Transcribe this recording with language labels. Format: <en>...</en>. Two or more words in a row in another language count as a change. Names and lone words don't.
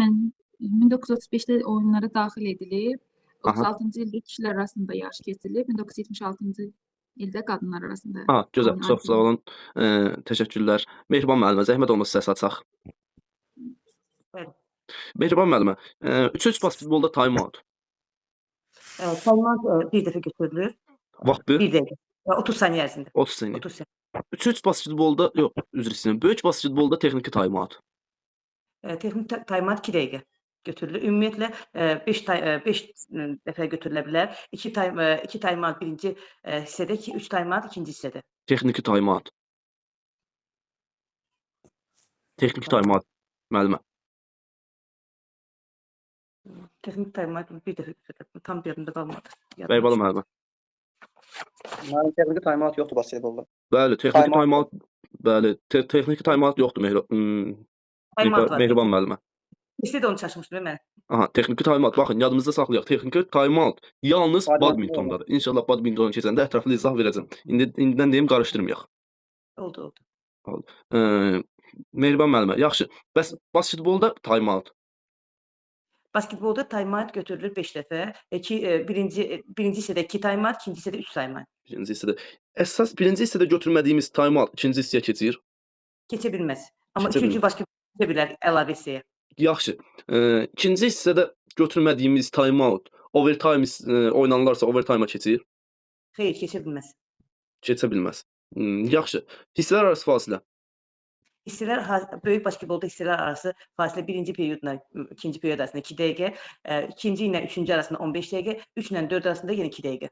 <az>1935-də oyunlara daxil edilib. 36-cı ildə kişilər arasında yarış keçirilib. 1976-cı ildə qadınlar arasında. Gözəl. Çox sağ olun. Təşəkkürlər. Mehriban müəllimə, zəhmət olmasa səs açaq. Mehriban müəllimə, 3-3 basketbolda time-out. Time-out bir dəfə götürülür. Vaxtı? 1 dəqiqə. 30 saniyə ərzində. 30 saniyə. 3-3 basketbolda, yox, üzr istəyirəm. Böyük basketbolda texniki time-out. Texniki time-out 2 dəqiqə götürülür. Ümumiyyətlə 5 dəfə götürülə bilər. 2 time-out birinci hissədə, 3 time-out ikinci hissədə. Texniki time-out. Texniki time-out müəllimə. Texniki time-out bir dəfə götürülür. Tam yerində qalmadı. Bəybalı müəllimə. Mənim texniki time-out yoxdur basketbolda. Bəli, texniki time-out, bəli, texniki time-out yoxdur Mehriban müəllimə. İstə də onu çaşmışdım mən. Aha, texniki time-out. Baxın, yadımızda saxlayaq. Texniki time-out yalnız badmintondadır. İnşallah badmintona keçəndə ətraflı izah verəcəm. İndidən deyim, qarışdırmayaq. Oldu. Mehriban müəllimə, yaxşı. Bəs basketbolda time-out? Basketbolda time-out götürülür 5 dəfə. Birinci hissədə 2 time-out, ikinci hissədə 3 time-out. Birinci hissədə. Əsas birinci hissədə götürmədiyimiz time-out ikinci hissəyə keçir. Keçə bilməz. Amma üçüncü basketbol keçə bilər əlavə hissəyə. Yaxşı. İkinci hissədə götürmədiyimiz time-out overtime oynanılarsa overtime-a keçir? Xeyr, keçə bilməz. Keçə bilməz. Yaxşı. Hissələr arası fasilə? Böyük basketbolda hissələr arası fasilə birinci periodla ikinci period arasında 2 dəqiqə, ikinci ilə üçüncü arasında 15 dəqiqə, 3 ilə 4 arasında yenə 2 dəqiqə.</az>